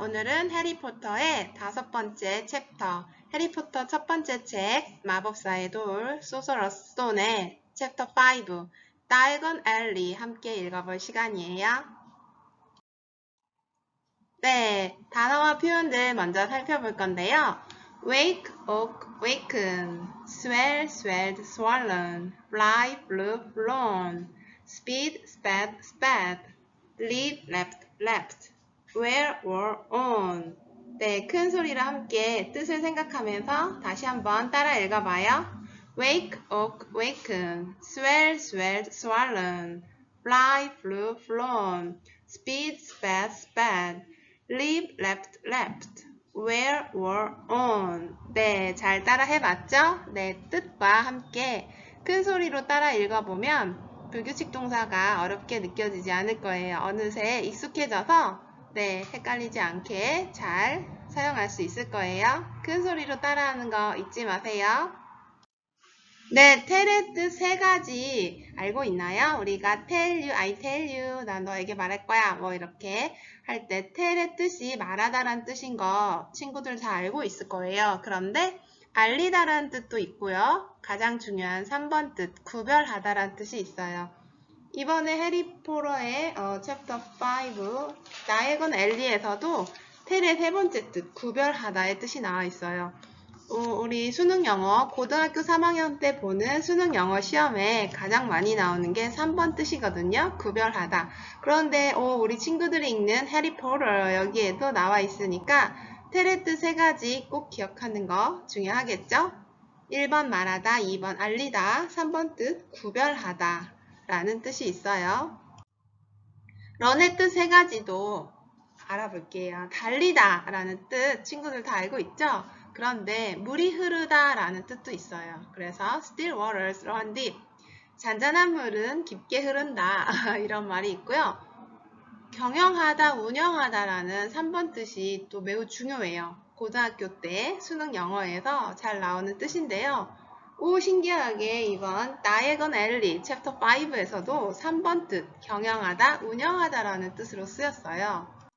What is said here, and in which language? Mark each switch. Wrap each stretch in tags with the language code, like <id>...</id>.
<ko>오늘은 해리포터의 5번째 챕터, 해리포터 첫 번째 책, 마법사의 돌, 소서러스 스톤의 챕터 5, 다이건 앨리 함께 읽어볼 시간이에요. 네, 단어와 표현들 먼저 살펴볼 건데요.</ko> <en>wake, oak, waken, swell, swelled, swollen, fly, flew, flown, speed, sped, sped, leap, leapt, leapt, where, were, on.</en> <ko>네, 큰 소리로 함께 뜻을 생각하면서 다시 한번 따라 읽어봐요.</ko> <en>wake, oak, waken, swell, swelled, swollen, fly, flew, flown, speed, sped, sped, leap, leapt, leapt, where, were, on.</en> <ko>네, 잘 따라 해봤죠? 네, 뜻과 함께 큰 소리로 따라 읽어보면 불규칙 동사가 어렵게 느껴지지 않을 거예요. 어느새 익숙해져서 네, 헷갈리지 않게 잘 사용할 수 있을 거예요. 큰 소리로 따라하는 거 잊지 마세요. 네, tell의 뜻 3가지 알고 있나요? 우리가</ko> <en>tell you, I tell you,</en> <ko>난 너에게 말할 거야. 뭐 이렇게 할 때 tell의 뜻이 말하다란 뜻인 거 친구들 다 알고 있을 거예요. 그런데 알리다라는 뜻도 있고요. 가장 중요한 3번 뜻, 구별하다라는 뜻이 있어요. 이번에 해리포터의 챕터 5, 다이건 앨리에서도 tell의 3번째 뜻, 구별하다의 뜻이 나와 있어요. 우리 수능 영어 고등학교 3학년 때 보는 수능 영어 시험에 가장 많이 나오는 게 3번 뜻이거든요. 구별하다. 그런데 우리 친구들이 읽는 해리포터 여기에도 나와 있으니까 tell의 뜻 3가지 꼭 기억하는 거 중요하겠죠? 1번 말하다, 2번 알리다, 3번 뜻 구별하다 라는 뜻이 있어요. run의 뜻 3가지도 알아볼게요. 달리다 라는 뜻 친구들 다 알고 있죠? 그런데 물이 흐르다 라는 뜻도 있어요. 그래서</ko> <en>still waters run deep.</en> <ko>잔잔한 물은 깊게 흐른다 이런 말이 있고요. 경영하다, 운영하다 라는 3번 뜻이 또 매우 중요해요. 고등학교 때 수능 영어에서 잘 나오는 뜻인데요. 신기하게 이번 다이건 앨리 챕터 5에서도 3번 뜻 경영하다, 운영하다 라는 뜻으로 쓰였어요.</ko>